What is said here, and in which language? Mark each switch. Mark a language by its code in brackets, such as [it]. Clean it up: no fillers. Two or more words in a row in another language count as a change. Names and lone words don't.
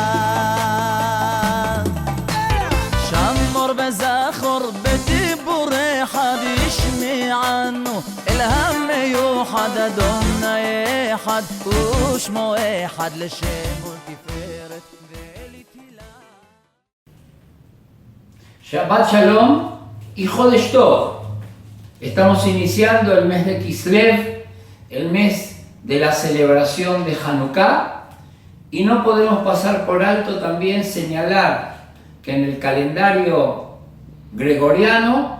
[he] שמור וזכור בדיבור אחד ישמענו אל המיוחד אדוני אחד ושמו אחד לשם ולתפארת ולתהילה. שבת שלום [es] y [he] חודש טוב. [es] Estamos iniciando el mes de Kislev, el mes de la celebración de Hanukkah, y no podemos pasar por alto también señalar que en el calendario gregoriano